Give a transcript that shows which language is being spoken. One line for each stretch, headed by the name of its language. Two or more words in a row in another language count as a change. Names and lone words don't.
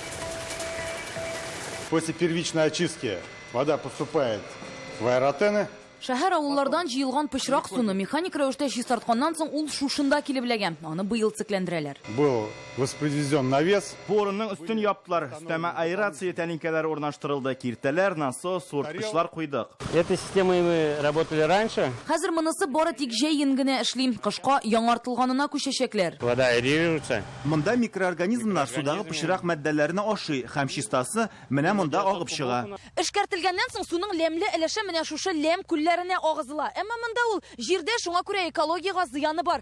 Russian: После первичной очистки вода поступает в аэротены.
Tatar: Шәһәр авыллардан җыелган пычрак суны механик рәвештә чистартканнан соң ул шушында килеп эләгән. Аны быел цикләндерәләр.
Russian: Был воспроизведен навес.
Tatar: Борынның өстен яптылар, өстәмә аэрация тәлинкәләре урнаштырылды, киртәләр, насос, суырткычлар куйдык.
Russian: Этой системой мы работали раньше.
Tatar: Хәзер монысы бары тик җәен генә эшлим, кышка яңартылганына күчәчәкләр.
Russian: Вода аэрируется.
Tatar: Монда микроорганизмнар судагы пычрак мәддәләренә ашый, һәм чистасы менә монда агып чыга. Эшкәртелгәннән соң суның ләмле эләше менә шушы ләм күлләренә агызыла. Әмма монда ул җирдә шуңа күрә экологиягә зыяны бар.